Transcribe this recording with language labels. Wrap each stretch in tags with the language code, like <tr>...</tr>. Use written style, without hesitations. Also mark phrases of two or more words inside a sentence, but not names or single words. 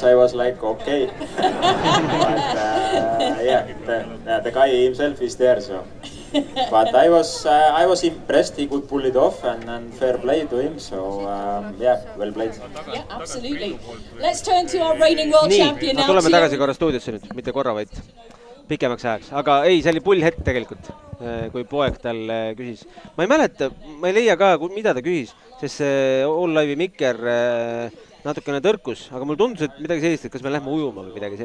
<en>I was like, okay. But the guy himself is there, so. But I was impressed. He could pull it off, and fair play to him. So well played. Yeah, absolutely. Let's turn to our reigning world champion now.</en> <et>Tuleme tagasi korra stuudiosse nüüd, mitte korra, vaid pikemaks ajaks. Aga ei, see oli pull hetk tegelikult, kui poeg tal küsis. Ma ei mäleta, ma ei leia ka, mida ta küsis, sest see All Live'i Mikker natukene tõrkus, aga mul tundus, et midagi sellist, et kas me lähme ujuma või midagi</et>